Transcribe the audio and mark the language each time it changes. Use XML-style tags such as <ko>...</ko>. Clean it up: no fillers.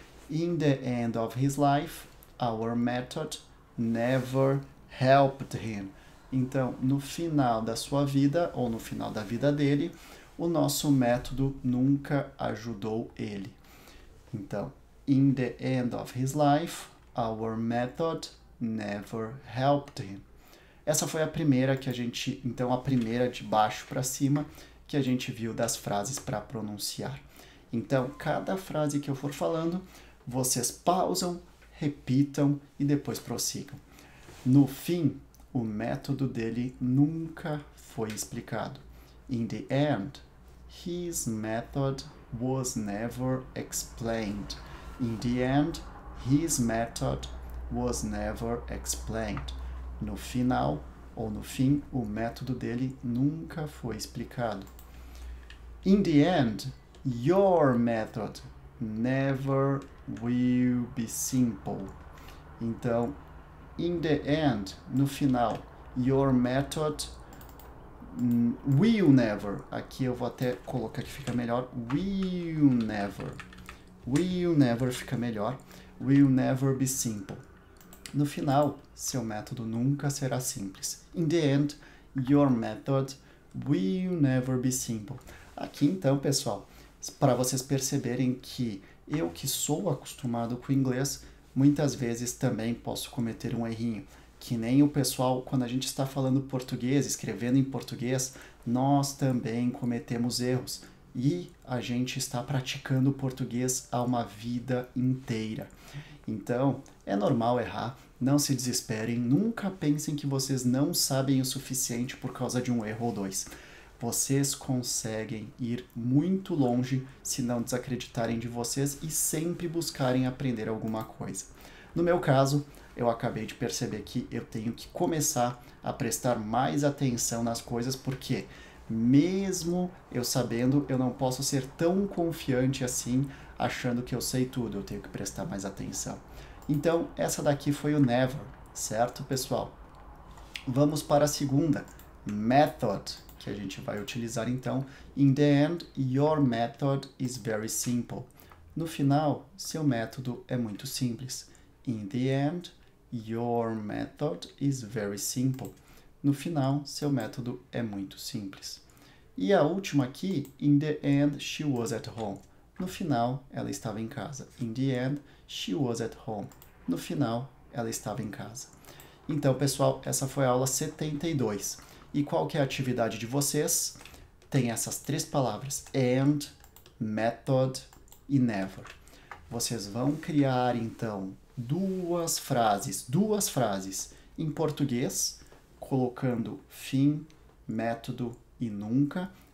<en>In the end of his life, our method never helped him.</en> <pt>Então, no final da sua vida, ou no final da vida dele, o nosso método nunca ajudou ele.</pt> <en>Então, in the end of his life, our method never helped him.</en> <pt>Essa foi a primeira então a primeira de baixo para cima que a gente viu das frases para pronunciar. Então, cada frase que eu for falando, vocês pausam, repitam e depois prossigam. No fim, o método dele nunca foi explicado.</pt> <en>In the end, his method was never explained. In the end, his method was never explained.</en> <pt>No final, ou no fim, o método dele nunca foi explicado.</pt> <en>In the end, your method never will be simple. Então, in the end,</en> <pt>no final,</pt> <en>your method will never.</en> <pt>Aqui eu vou até colocar que fica melhor.</pt> <en>Will never</en> <pt>fica melhor.</pt> <en>Will never be simple.</en> <pt>No final, seu método nunca será simples.</pt> <en>In the end, your method will never be simple.</en> <pt>Aqui então, pessoal, para vocês perceberem que eu que sou acostumado com o inglês, muitas vezes também posso cometer um errinho. Que nem o pessoal, quando a gente está falando português, escrevendo em português, nós também cometemos erros. E a gente está praticando o português há uma vida inteira. Então, é normal errar, não se desesperem, nunca pensem que vocês não sabem o suficiente por causa de um erro ou 2. Vocês conseguem ir muito longe se não desacreditarem de vocês e sempre buscarem aprender alguma coisa. No meu caso, eu acabei de perceber que eu tenho que começar a prestar mais atenção nas coisas, porque mesmo eu sabendo, eu não posso ser tão confiante assim, achando que eu sei tudo, eu tenho que prestar mais atenção. Então, essa daqui foi o never, certo, pessoal? Vamos para a segunda, method, que a gente vai utilizar então.</pt> <en>In the end, your method is very simple.</en> <pt>No final, seu método é muito simples.</pt> <en>In the end, your method is very simple.</en> <pt>No final, seu método é muito simples. E a última aqui,</pt> <en>in the end, she was at home.</en> <pt>No final, ela estava em casa.</pt> <en>In the end, she was at home.</en> <pt>No final, ela estava em casa. Então, pessoal, essa foi a aula 72. E qual que é a atividade de vocês? Tem essas três palavras, and, method e never. Vocês vão criar, então, duas frases em português, colocando fim, método e nunca.</pt>